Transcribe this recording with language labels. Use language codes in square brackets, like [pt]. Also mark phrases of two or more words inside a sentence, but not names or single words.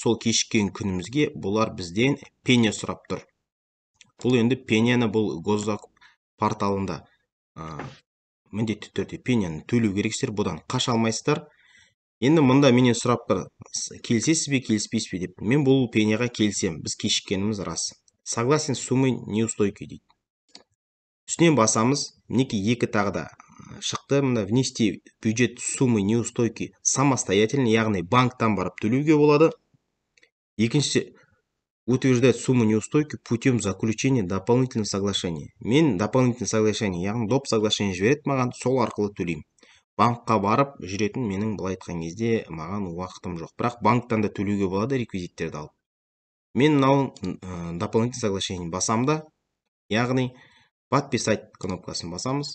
[kk] Сол кешіккен күнімізге бұлар бізден пеня сұрап тұр. Бұл енді пеняны бұл госзакуп порталында міндетті түрде пеняны төлеу керексіздер, бұдан қаша алмайсыздар. Енді мұнда менен сұрап тұр, келісесіз бе, келіспейсіз бе деп. Мен бұл пеняға келісем, біз кешіккеніміз рас. [ru] Согласен с суммой неустойки дейді. [kk] Үстінен басамыз, мінекей екі тағы да шықты. [ru] Мында внести бюджет суммы неустойки самостоятельно, [kk] яғни банктан барып төлеуге болады. Екіншісі, [ru] утверждать сумму неустойки путем заключения дополнительного соглашения. [kk] Мен [ru] дополнительное соглашение, [kk] яғни [ru] доп соглашение [kk] жібереді маған, сол арқылы төлеймін. Банкқа барып жүретін менің былай айтқан кезде маған уақытым жоқ. Бірақ банктан да төлеуге болады реквизиттерді алып. Мен мынау [ru] дополнительное соглашение [kk] басамда, яғни подписать кнопкасын басамыз.